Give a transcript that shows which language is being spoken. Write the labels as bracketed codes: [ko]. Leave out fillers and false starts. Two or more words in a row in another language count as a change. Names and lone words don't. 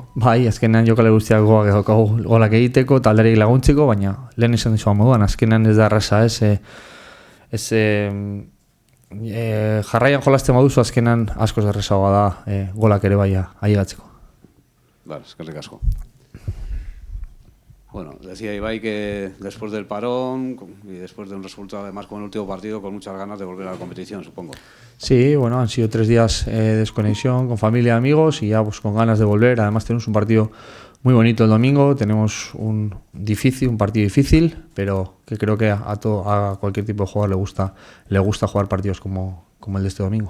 [eu] Bai, azkenean jokalari guztiak golak egiteko, talderik laguntzeko, baina lehen esan dizua moduan, azkenean ez da erraza, jarraian jolasten baduzu azkenean askoz errazagoa da golak ere bai ailegatzeko. Eskerrik asko. [es] Decía Ibai que después del parón y después de un resultado además con el último partido con muchas ganas de volver a la competición, supongo. Sí, han sido 3 días de desconexión con familia y amigos y ya con ganas de volver. Además tenemos un partido muy bonito el domingo, tenemos un partido difícil, pero que creo que a cualquier tipo de jugador le gusta jugar partidos como el de este domingo.